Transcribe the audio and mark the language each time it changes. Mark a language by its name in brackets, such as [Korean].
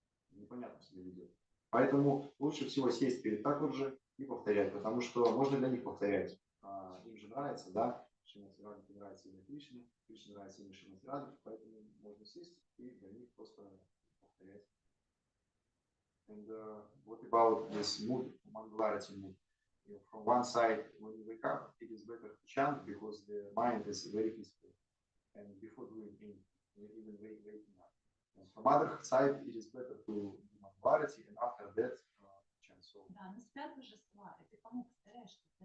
[Russian] Непонятно себя ведет. Поэтому лучше всего сесть перед такой же и повторять, потому что можно для них повторять. Им же нравится, да, Шримати Радхике нравится имя Кришны, Кришне нравится имя Шримати Радхики, поэтому можно сесть и для них просто повторять. [English] And what about this mood, Mangalarati mood? From one side, when you wake up, it is better to chant because the mind is very peaceful. And before doing anything, even waking up. And from other side, it is better to do Mangalarati and after that chant. So, [Russian] Да, но спят божества, и ты кому повторяешь, что ты